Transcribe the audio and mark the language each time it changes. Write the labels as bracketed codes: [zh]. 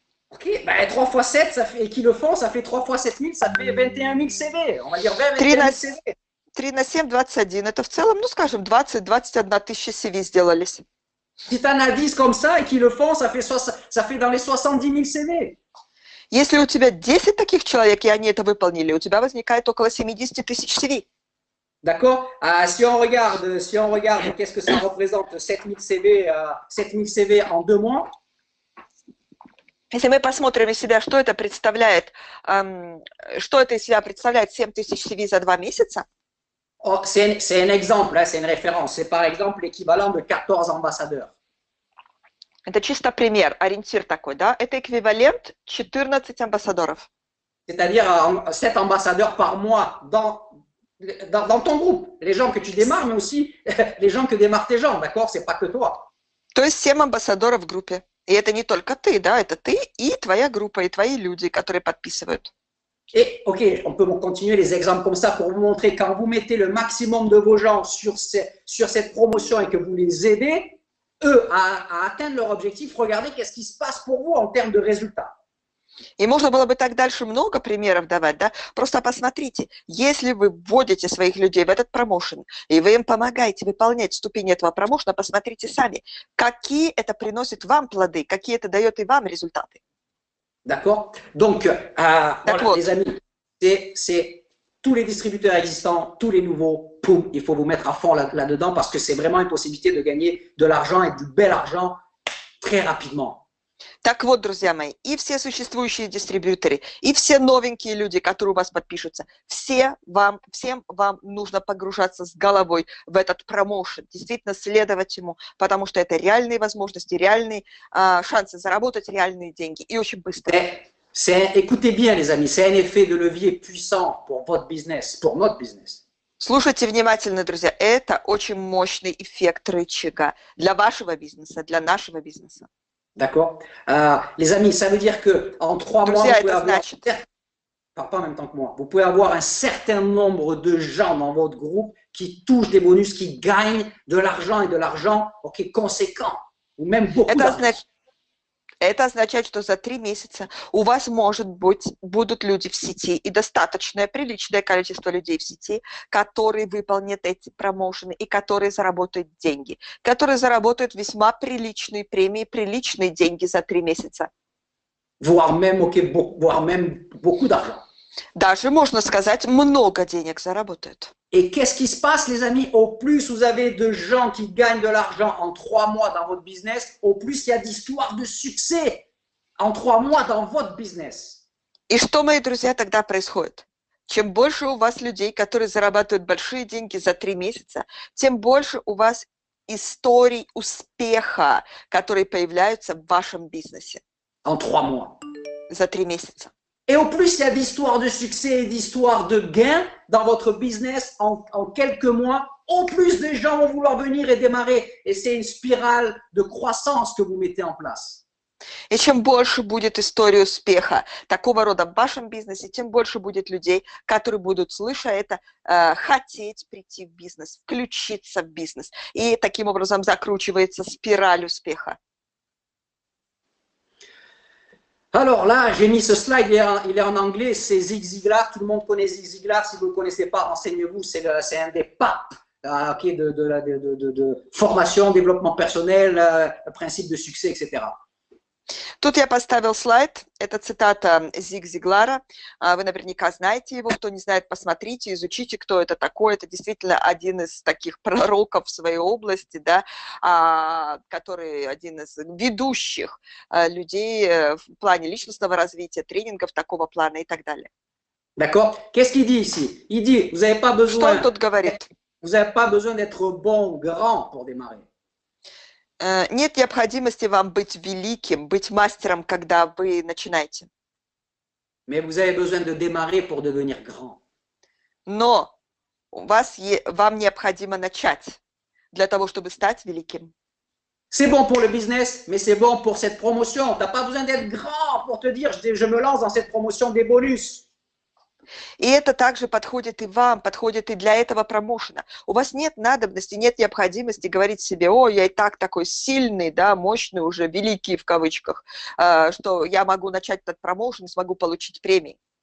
[fr] ok, ben, 3 fois 7, ça fait, et qui le font, ça fait 3 fois 7 000, ça fait 21 000 CV. On va dire 21 000 CV. [ru] 3 на 7, 21, это в целом, ну скажем, 20-21 тысяча CV сделались. [fr] Si tu en as 10 comme ça et qui le font, ça fait dans les 70 000 CV. [ru] Если у тебя 10 таких человек, и они это выполнили, у тебя возникает около 70 тысяч CV. [fr] D'accord. Si on regarde, qu'est-ce que ça représente 7 000 CV en 2 mois. [ru] Если мы посмотрим на себя, что это представляет, что это из себя представляет 7 тысяч CV за 2 месяца, [fr] Oh, c'est un exemple, là, c'est une référence. C'est par exemple l'équivalent de 14 ambassadeurs. [ru] это чисто пример, ориентир такой, да, это эквивалент 14 амбассадоров. [fr] C'est-à-dire 7 ambassadeurs par mois dans ton groupe. Les gens que tu démarres, mais aussi les gens que démarrent tes gens, d'accord? C'est pas que toi. [ru] То есть 7 амбассадоров в группе. И это не только ты, да, это ты и твоя группа, и твои люди, которые подписывают. [fr] Et ok, on peut continuer les exemples comme ça pour vous montrer quand vous mettez le maximum de vos gens sur cette promotion et que vous les aidez, eux, à atteindre leur objectif, regardez qu'est-ce qui se passe pour vous en termes de résultats. [ru] И можно было бы так дальше много примеров давать, да? Просто посмотрите, если вы вводите своих людей в этот промоушен, и вы им помогаете выполнять ступени этого промоушена, посмотрите сами, какие это приносит вам плоды, какие это дает и вам результаты. [fr] D'accord? Donc, voilà, [ru] вот. [fr] les amis, c'est tous les distributeurs existants, tous les nouveaux, poum, il faut vous mettre à fond là-dedans parce que c'est vraiment une possibilité de gagner de l'argent et du bel argent très rapidement. [ru] Так вот, друзья мои, и все существующие дистрибьюторы, и все новенькие люди, которые у вас подпишутся, всем вам нужно погружаться с головой в этот промоушен, действительно следовать ему, потому что это реальные возможности, реальные шансы заработать реальные деньги и очень быстро. [fr] Écoutez bien, les amis, c'est un effet de levier puissant pour votre business, pour notre business. [ru] Слушайте внимательно, друзья, это очень мощный эффект рычага для вашего бизнеса, для нашего бизнеса. [fr] D'accord. Les amis, ça veut dire qu'en 3 mois, [ru] Друзья, [fr] vous pouvez [ru] это [fr] avoir, [ru] значит, [fr] pas en même temps que moi, vous pouvez avoir un certain nombre de gens dans votre groupe qui touchent des bonus, qui gagnent de l'argent et de l'argent conséquent, ou même beaucoup d'argent. [ru] это означает, что за 3 месяца у вас, может быть, будут люди в сети и достаточное, приличное количество людей в сети, которые выполнят эти промоушены и которые заработают деньги, которые заработают весьма приличные премии, приличные деньги за 3 месяца. [fr] Voire même beaucoup d'argent. [ru] Даже, можно сказать, много денег заработают. [fr] Et qu'est-ce qui se passe, les amis? Au plus vous avez de gens qui gagnent de l'argent en 3 mois dans votre business, au plus il y a d'histoires de succès en 3 mois dans votre business. [ru] И что, мои друзья, тогда происходит? Чем больше у вас людей, которые зарабатывают большие деньги за 3 месяца, тем больше у вас историй успеха, которые появляются в вашем бизнесе. [fr] En 3 mois. [ru] За 3 месяца. [fr] Et au plus il y a d'histoires de succès et d'histoires de gains dans votre business en quelques mois, au plus des gens vont vouloir venir et démarrer. Et c'est une spirale de croissance que vous mettez en place. [ru] И чем больше будет истории успеха такого рода в вашем бизнесе, тем больше будет людей, которые будут, слыша это, хотеть прийти в бизнес, включиться в бизнес. И таким образом закручивается спираль успеха. [fr] Alors là, j'ai mis ce slide, il est en anglais, c'est Zig Ziglar, tout le monde connaît Zig Ziglar, si vous ne le connaissez pas, renseignez-vous, c'est un des papes de formation, développement personnel, principe de succès, etc. [ru] Тут я поставил слайд, это цитата Зиг Зиглара, вы наверняка знаете его, кто не знает, посмотрите, изучите, кто это такой, это действительно один из таких пророков в своей области, да, который один из ведущих людей в плане личностного развития, тренингов такого плана и так далее. [fr] D'accord? Qu'est-ce qu'il dit ici? Il dit, vous n'avez pas besoin, [ru] Что он тут говорит? [fr] vous n'avez pas besoin d'être bon, grand pour démarrer. [ru] Нет необходимости вам быть великим, быть мастером, когда вы начинаете. [fr] Mais vous avez besoin de démarrer pour devenir grand. [ru] Но вам необходимо начать для того, чтобы стать великим. [fr] C'est bon pour le business, mais c'est bon pour cette promotion. Tu n'as pas besoin d'être grand pour te dire, je me lance dans cette promotion des bonus. [ru] И это также подходит и вам, подходит и для этого промоушена. У вас нет надобности, нет необходимости говорить себе, о, я и так такой сильный, да, мощный уже, великий в кавычках, что я могу начать этот промоушен и смогу получить премии.